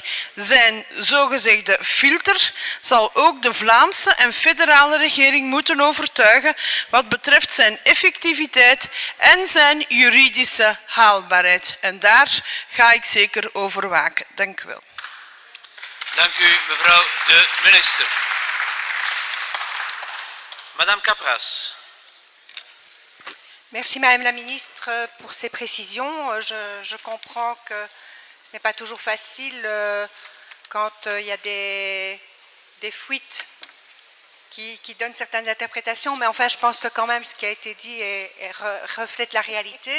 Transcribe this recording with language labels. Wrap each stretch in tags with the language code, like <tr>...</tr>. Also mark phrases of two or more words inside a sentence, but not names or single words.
<nl>Zijn zogezegde filter zal ook de Vlaamse en federale regering moeten overtuigen wat betreft zijn effectiviteit en zijn juridische haalbaarheid. En daar ga ik zeker over waken. Dank u wel. Dank u, mevrouw de minister.</nl> <fr>Madame Capras. Merci Madame la Ministre pour ces précisions. Je comprends que ce n'est pas toujours facile quand il y a des fuites qui donnent certaines interprétations, mais enfin je pense que quand même ce qui a été dit reflète la réalité.</fr>